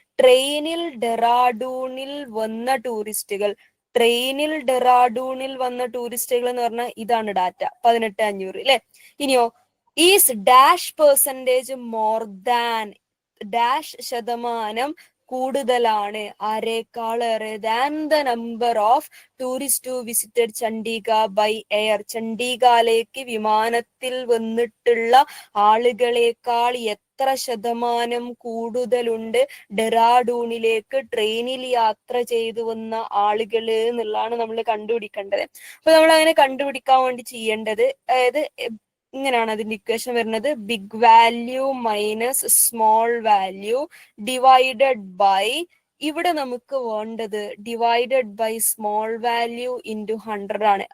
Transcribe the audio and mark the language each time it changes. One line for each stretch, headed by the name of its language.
Malayalam: ട്രെയിനിൽ ഡെറാഡൂണിൽ വന്ന ടൂറിസ്റ്റുകൾ. ട്രെയിനിൽ ഡെറാഡൂണിൽ വന്ന ടൂറിസ്റ്റുകൾ എന്ന് പറഞ്ഞാൽ ഇതാണ് ഡാറ്റ. 18,500 അല്ലെ.
English: ഇനിയോ is dash percentage more than.
Malayalam: Dash ശതമാനം കൂടുതലാണ്, ആരേക്കാളേറെ
English: than the number of tourists who visited Chandigarh by air.
Malayalam: ചണ്ഡീഗാലേക്ക് വിമാനത്തിൽ വന്നിട്ടുള്ള ആളുകളേക്കാൾ എത്ര ശതമാനം കൂടുതലുണ്ട് ഡെറാഡൂണിലേക്ക് ട്രെയിനിൽ യാത്ര ചെയ്തു വന്ന ആളുകള് എന്നുള്ളതാണ് നമ്മൾ കണ്ടുപിടിക്കേണ്ടത്. അപ്പൊ നമ്മൾ അങ്ങനെ കണ്ടുപിടിക്കാൻ വേണ്ടി ചെയ്യേണ്ടത്, അതായത് ഇങ്ങനെയാണ് അതിന്റെ ഇക്വേഷൻ വരുന്നത്:
English: big value minus small value divided by, ഇവിടെ നമുക്ക് വേണ്ടത് divided by small value into 100
Malayalam: ആണ്.